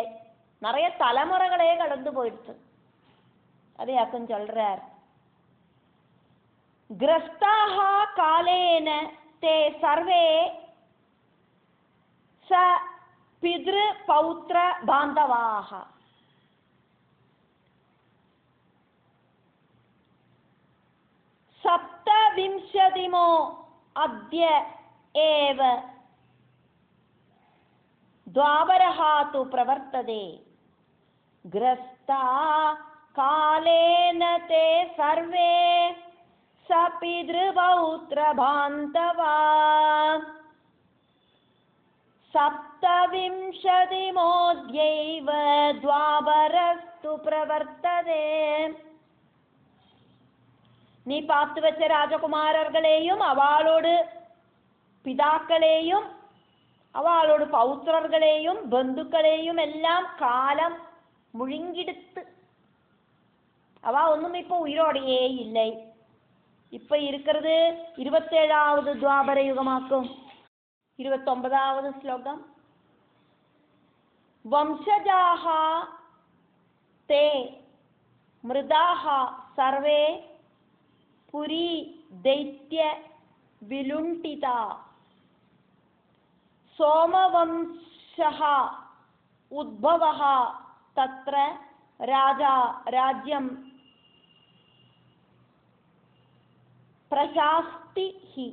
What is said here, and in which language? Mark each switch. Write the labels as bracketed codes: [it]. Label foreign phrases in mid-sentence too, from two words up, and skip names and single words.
[ta] நிறைய தலைமுறைகளே கடந்து போயிடுச்சு. அதையாக்கும் சொல்றார். [sa] ग्रस्ताः कालेन ते सर्वे स पितृ पौत्र बान्धवाः. सप्तविंशतिमो अद्य एव द्वापरः तु प्रवर्तते. ग्रस्ता कालेन ते सर्वे सपितृपौत्रबान्धवा. सप्तविंशतिमोऽद्यैव द्वापरस्तु प्रवर्तते. [ta] நீ பார்த்து வச்ச ராஜகுமாரர்களையும் அவளோடு பிதாக்களையும் அவளோடு பௌத்திரர்களையும் பந்துக்களையும் எல்லாம் காலம் முழுங்கிடுத்து. அவ ஒன்றும் இப்போ உயிரோடையே இல்லை. இப்ப இருக்கிறது 27வது துவாபர யுகமாக்கும். 29வது ஸ்லோகம். [sa] वंशजाः ते मृताः सर्वे पुरी दैत्य विलुंटिता. सोमवंशः उद्भवः तत्र राजा राज्यं प्रशास्तिः.